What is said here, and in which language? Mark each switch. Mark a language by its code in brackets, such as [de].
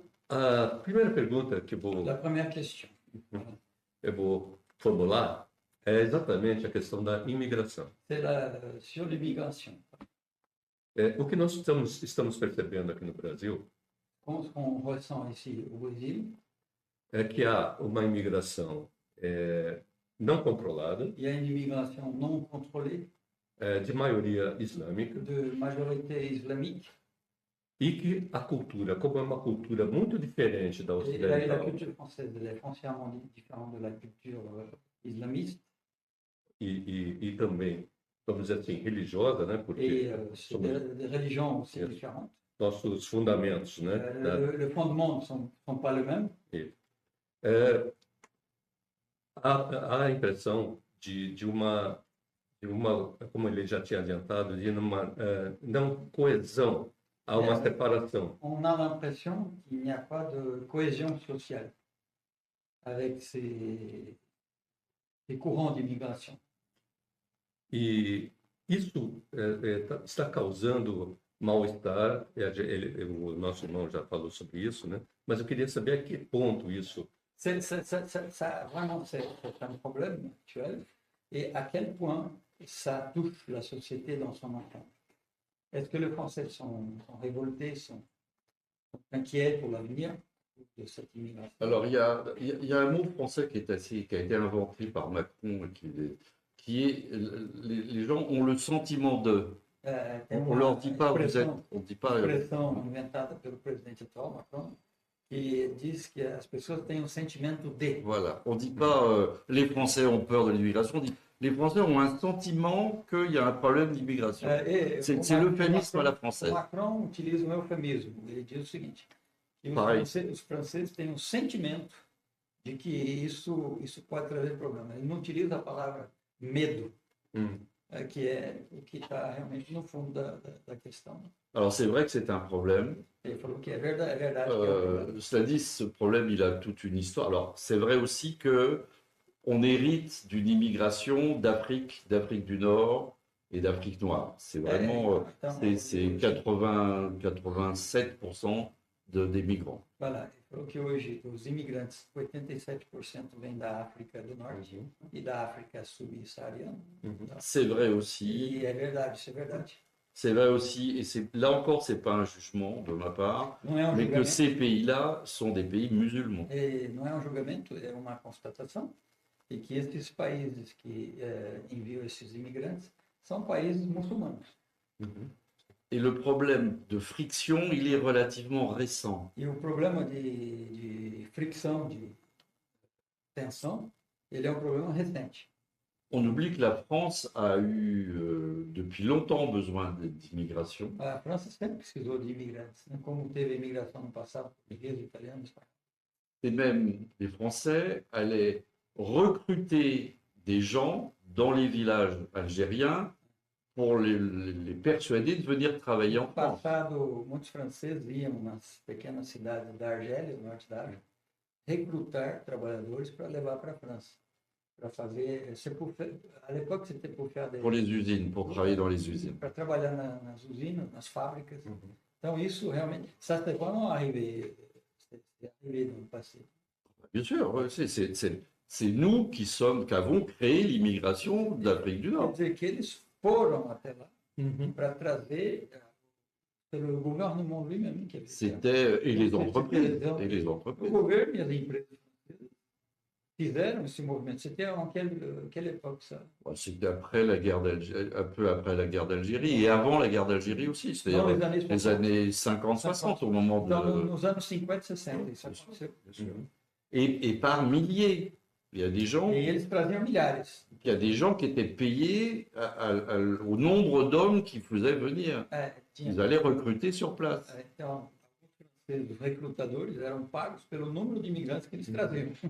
[pt] A primeira pergunta que [fr] La première question. [pt] eu vou formular é exatamente a questão da imigração. [fr] C'est sur l'immigration. [pt] O que nós estamos percebendo aqui no Brasil [fr] Ce qu'on ressent ici au Brésil, [pt] é que há uma imigração não controlada, [fr] il y a une immigration non contrôlée [pt] de maioria islâmica, [fr] de majorité islamique. [pt] e que a cultura, como é uma cultura muito diferente da [fr] Et la [pt] ocidental, [fr] culture française elle est foncièrement différente de la culture islamiste. [pt] e também, vamos dizer assim, religiosa, né? [fr] Et [pt] Porque [fr] c'est des religions aussi différentes. [pt] nossos fundamentos, né? [fr] Le fondement ne sont pas les mêmes. [pt] Há a impressão de uma, como ele já tinha adiantado, de uma não coesão, há uma separação. On a l'impression qu'il n'y a pas de cohésion sociale avec ces courants d'immigration. E isso está causando mal-estar. O nosso irmão já falou sobre isso, né? Mas eu queria saber a que ponto isso. [fr] Vraiment, c'est un problème actuel. Et à quel point ça touche la société dans son ensemble. Est-ce que les Français sont révoltés, sont inquiets pour l'avenir de cette immigration? Alors, il y a un mot français qui a été inventé par Macron, qui est les gens ont le sentiment de. On leur dit pas, on dit pas. [pt] Expressão inventada pelo presidente atual, Macron, que diz que as pessoas têm sentimento de. [fr] Voilà, on dit pas les Français ont peur de l'immigration, on dit les Français ont un sentiment qu'il y a un problème d'immigration. C'est l'euphémisme à la française. [pt] Macron utiliza um eufemismo. Ele diz o seguinte: que os franceses têm sentimento de que isso pode trazer problema. Ele não utiliza a palavra medo, que é o que está realmente no fundo da questão. [fr] Alors c'est vrai que c'est un problème. [pt] Ele falou que é verdade. [fr] Cela dit, ce problème, il a toute une histoire. Alors c'est vrai aussi que on hérite d'une immigration d'Afrique du Nord et d'Afrique noire. C'est vraiment, c'est 87% des migrants. [pt] Voilà, ele falou que hoje os imigrantes, 87% vêm da África do Norte e da África subsaariana. [fr] C'est vrai aussi. [pt] E é verdade, isso é verdade. [fr] C'est vrai aussi, et là encore, c'est pas un jugement de ma part, mais que ces pays-là sont des pays musulmans. [pt] E não é um julgamento, é uma constatação. E que esses países que enviam esses imigrantes são países muçulmanos. [fr] Et le problème de friction, il est relativement récent. [pt] E o problema de fricção, de tensão, ele é um problema recente. [fr] On oublie que la France a eu depuis longtemps besoin d'immigration. [pt] A França sempre precisou de imigrantes, né? Como teve imigração no passado, português, italiano, espanhol. [fr] Et même les Français allaient recruter des gens dans les villages algériens pour les persuader de venir travailler en [pt] No [fr] France. [pt] passado, muitos franceses iam nas pequenas cidades da Argélia, no norte da África, recrutar trabalhadores para levar para a França. Para fazer, [fr] à l'époque, c'était pour faire des... Pour les usines, pour travailler dans les usines. [pt] Para trabalhar nas usinas, nas fábricas. Então, isso realmente, [fr] ça c'est vraiment arrivé dans le passé. Bien sûr, ouais, c'est nous qui avons créé l'immigration d'Afrique du [pt] Quer [fr] Nord. [pt] dizer que eles foram até lá para trazer pelo [fr] gouvernement lui-même. C'était et les entreprises. [pt] O governo e as empresas fizeram esse movimento. [fr] C'était en quelle époque ça? C'était après la guerre d'Algérie, un peu après la guerre d'Algérie et avant la guerre d'Algérie aussi, c'est-à-dire les années 50-60 au moment de... [pt] Nos anos 50 60, isso aconteceu. [fr] Et par milliers. Il y a des gens, [pt] E eles traziam milhares. [fr] il y a des gens qui étaient payés au nombre d'hommes qu'ils faisaient venir. Ils allaient recruter sur place. [pt] Então, Esses recrutadores eram pagos pelo número de imigrantes que eles traziam.